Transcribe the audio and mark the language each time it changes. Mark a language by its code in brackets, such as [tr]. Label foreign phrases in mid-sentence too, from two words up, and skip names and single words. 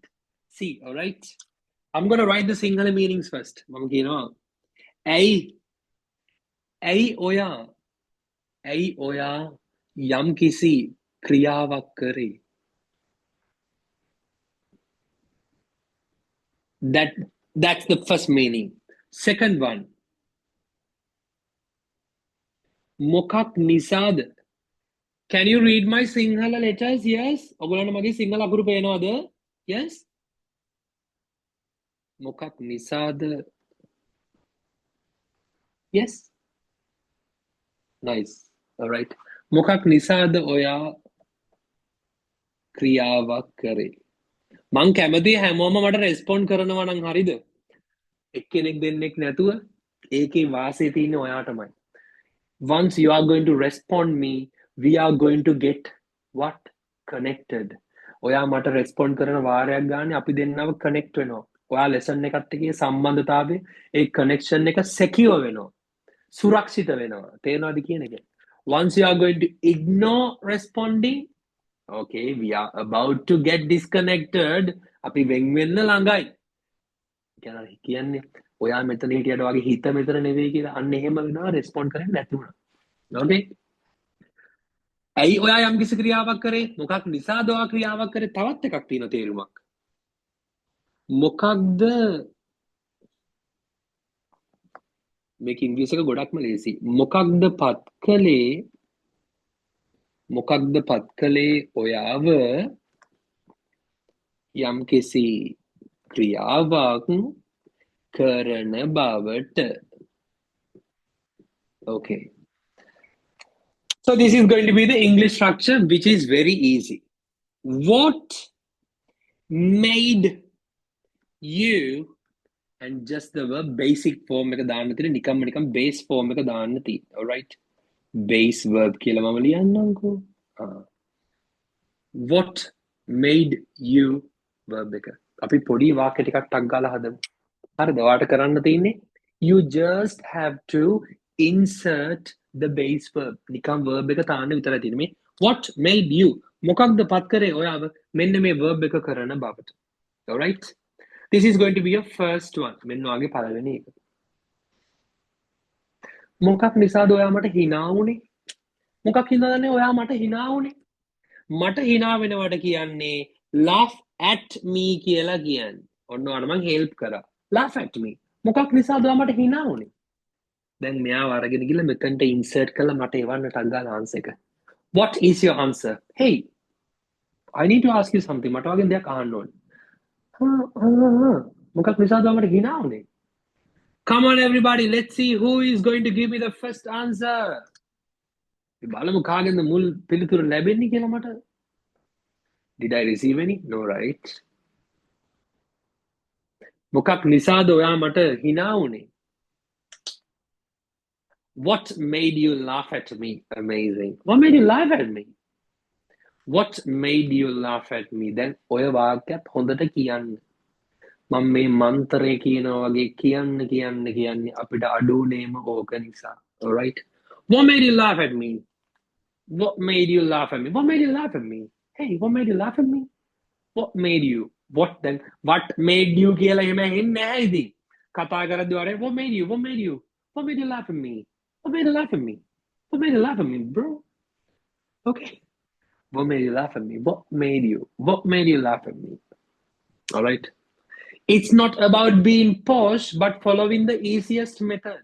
[en] See, alright. I'm going to write the Sinhala meanings first. [si] මම කියනවා ඇයි ඔයා යම් කිසි ක්‍රියාවක් කරේ? [en] That's the first meaning. Second one, [si] මොකක් නිසාද? [en] Can you read my Sinhala letters? Yes. [si] ඔයගොල්ලන්ට මගේ සිංහල අකුරු පේනවද? Yes. මොකක් නිසාද? [en] Yes. Nice. All right. [si] මොකක් නිසාද ඔයා ක්‍රියාවක් කරේ? මං කැමති හැමෝම මට රෙස්පොන්ඩ් කරනවා නම් හරිද? එක්කෙනෙක් දෙන්නෙක් නැතුව ඒකේ වාසිය තියෙන්නේ ඔයාටමයි. [en] Once you are going to respond me, we are going to get what? Connected. [si] ඔයා මට රෙස්පොන්ඩ් කරන වාරයක් ගන්න අපි දෙන්නව කනෙක්ට් වෙනවා. ඔයා ලෙසන් එකත් එක්ක සම්බන්ධතාවය ඒ කනෙක්ෂන් එක secure වෙනවා. සුරක්ෂිත වෙනවා. තේරෙනවද කියන එක? [en] Once you are going to ignore responding, okay, we are about to get disconnected. [si] අපි වෙන් වෙන්න ළඟයි. කියන්නේ ඔයා මෙතන හිටියට වගේ හිත මෙතන නෙවෙයි කියලා අන්න එහෙම වෙනවා රෙස්පොන්ඩ් කරන්නේ නැති වුණා. Okay? ඇයි ඔයා යම් කිසි ක්‍රියාවක් කරේ? මොකක් නිසාද ඔයා ක්‍රියාවක් කරේ? තවත් එකක් තියෙන තේරුමක්. මොකක්ද මේක ඉංග්‍රීසි එක ගොඩක්ම ලේසි. මොකක්ද පත් කළේ ඔයාව යම්කිසි ක්‍රියාවක් කරන බවට. [en] Okay. So this is going to be the English structure, which is very easy. What made you, and just the verb basic form [si] එක දාන්න තියෙන නිකම්ම [en] base form [si] එක දාන්න තියෙන. [en] All right. Base verb [si] කියලා මම ලියන්නම්කෝ. [en] What made you verb එක. [si] අපි පොඩි වාක්‍ය ටිකක් ටක් ගාලා හදමු. හරිද? ඔයාට කරන්න තියෙන්නේ [en] you just have to insert the base verb. [si] නිකම් verb එක තාන්න විතරයි තියෙන්නේ. මේ [en] what made you [si] මොකක්ද පත් කරේ ඔයාව මෙන්න මේ verb එක කරන බවට. [en] All right? This is going to be your first one. [si] මෙන්න ඔයාගේ පළවෙනි එක. මොකක් නිසාද ඔයා මට hina වුනේ? මොකක් හින්දානේ ඔයා මට hina වුනේ? මට hina වෙනවට කියන්නේ [en] laugh at me [si] කියලා කියන්නේ. ඔන්න ඔයාට මම help කරා. [en] Laugh at me. [si] මොකක් නිසාද ඔයා මට hina වුනේ? දැන් මෙයාව අරගෙන ගිහලා මෙතනට insert කරලා මට එවන්න ටක් ගාලා answer එක. [en] What is your answer? Hey, I need to ask you something. [si] මට වගේ දෙයක් අහන්න ඕනේ. මොකක් නිසාද ඔයා මට hina වුනේ? [en] Come on everybody, let's see who is going to give me the first answer. [si] බලමු කාගෙන්ද මුල් පිළිතුර ලැබෙන්නේ කියලා මට. [en] Did I receive any? No, right? [si] මොකක් නිසාද ඔයා මට hina වුනේ? [en] What made you laugh at me? Amazing. What made you laugh at me? What made you laugh at me? [si] Then ඔය වාක්‍යත් හොඳට කියන්න. මම මේ මන්ත්‍රය කියනවා වගේ කියන්න අපිට අඩුනේම ඕක නිසා. [en] All right? What made you laugh at me? What made you laugh at me? What made you laugh at me? Hey, what made you laugh at me? What made you? What then? What made you [si] කියලා එහෙම ඇහෙන්නේ නැහැ ඉතින්. කතා කරද්දී වරේ [en] what made you? What made you? What made you laugh at me? What made you laugh at me? What made you laugh at me, bro? Okay. What made you laugh at me? What made you? What made you laugh at me? All right. It's not about being posh, but following the easiest method.